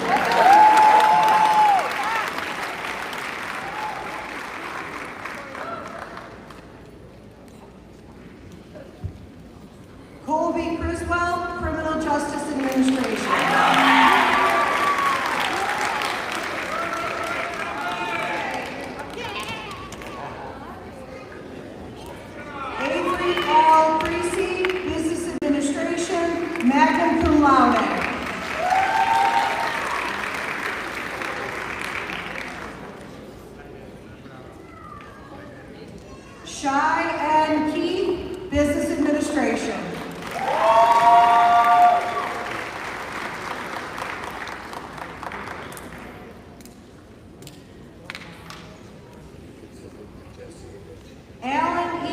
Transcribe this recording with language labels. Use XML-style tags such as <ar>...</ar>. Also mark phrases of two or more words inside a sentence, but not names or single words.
<en>Colby Criswell, Criminal Justice Administration. Avery L. Creasy, Business Administration, magna cum laude. Shai N. Keith, Business Administration. Alan E.</en>